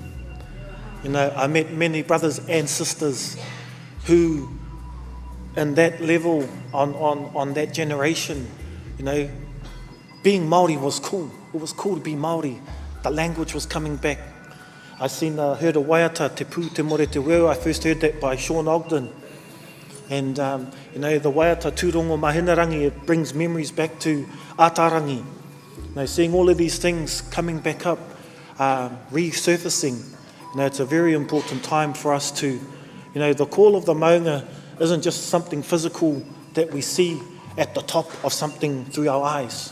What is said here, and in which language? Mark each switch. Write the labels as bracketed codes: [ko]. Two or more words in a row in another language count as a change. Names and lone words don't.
[en] You know, I met many brothers and sisters who, in that level, on that generation, you know, being Māori was cool. It was cool to be Māori. The language was coming back. I heard a waiata, te pū, te more, te weo. I first heard that by Sean Ogden. And, you know, the waiata tūrongo mahinarangi, it brings memories back to Atarangi. You know, seeing all of these things coming back up, resurfacing. You know, it's a very important time for us to, you know, the call of the maunga isn't just something physical that we see at the top of something through our eyes.